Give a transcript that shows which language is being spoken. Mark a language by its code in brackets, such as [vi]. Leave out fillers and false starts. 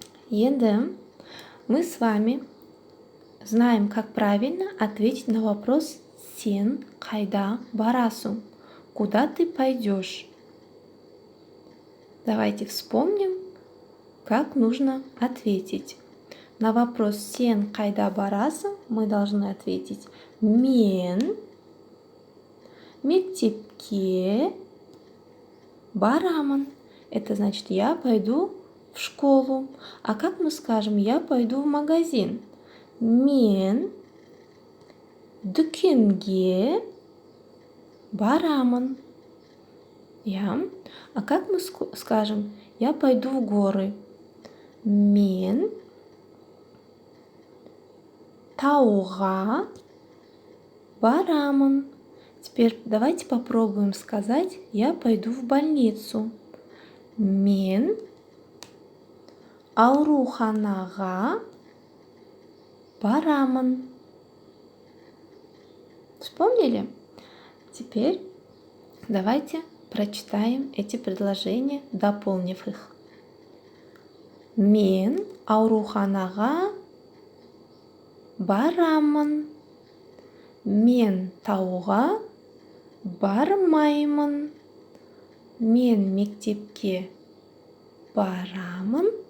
[ru] Енді мы с вами знаем, как правильно ответить на вопрос [kk] «Сен қайда барасың?» [ru] Куда ты пойдешь? Давайте вспомним, как нужно ответить. На вопрос [kk] «Сен қайда барасың?» [ru] мы должны ответить [kk] «Мен мектепке барамын». [ru] Это значит, я пойду в школу. А как мы скажем «я пойду в магазин»? [kk] Мен дүкенге барамын. [ru] А как мы скажем «я пойду в горы»? [kk] Мен тауға барамын. [ru] Теперь давайте попробуем сказать «я пойду в больницу». [kk] Мен ауруханаға барамын. [ru] Вспомнили? Теперь давайте прочитаем эти предложения, дополнив их. [kk] Мен ауруханаға барамын. Мен тауға бармаймын. Мен мектепке барамын.